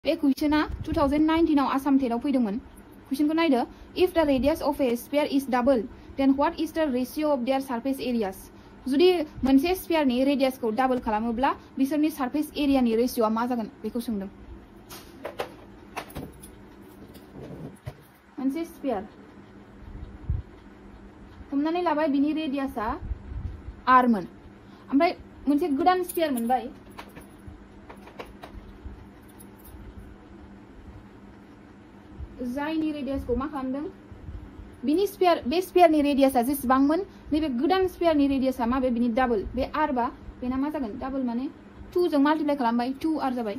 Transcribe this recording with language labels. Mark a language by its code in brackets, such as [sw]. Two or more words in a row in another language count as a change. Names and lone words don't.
[brx] बे कुइसना 2019 आव आसाम टेटआव फैदोंमोन। कुइसनखौ नायदो, [en] if the radius of a sphere is double, then what is the ratio of their surface areas? [brx] जुदि मोनसे स्फियारनि रेडियासखौ डाबल खालामोब्ला बिसोरनि सारफेस एरियानि रेशियोआ मा जागोन बेखौ सोंदों। मोनसे स्फियार हमनानै लाबाय बिनि रेडियासआ r मोन, ओमफ्राय मोनसे गोदान स्फियार मोनबाय जायनि रेडियासखौ मा खालामदों बिनि स्फियार बे स्फियारनि रेडियासआ जेसेबांमोन नैबे गोदान स्फियारनि रेडियासआ माबे बिनि डाबल बे r बा बेना मा जागोन डाबल माने 2 जों माल्टिप्लाइ खालामबाय 2r जाबाय।